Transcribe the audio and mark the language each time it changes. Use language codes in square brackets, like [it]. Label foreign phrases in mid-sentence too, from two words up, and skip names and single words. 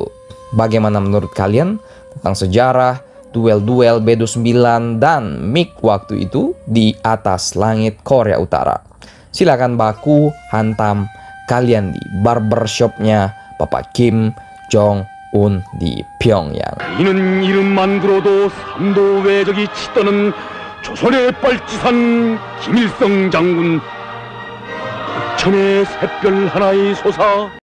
[id] Bagaimana menurut kalian tentang sejarah duel-duel B-29 dan MiG waktu itu di atas langit Korea Utara? Silakan baku hantam kalian di barbershopnya Bapak Kim Jong-un di Pyongyang. [ko] 이는 이름만 들어도 삼도 외적이 치떠는 조선의 빨치산 김일성 장군, 천의 샛별 하나의 솟아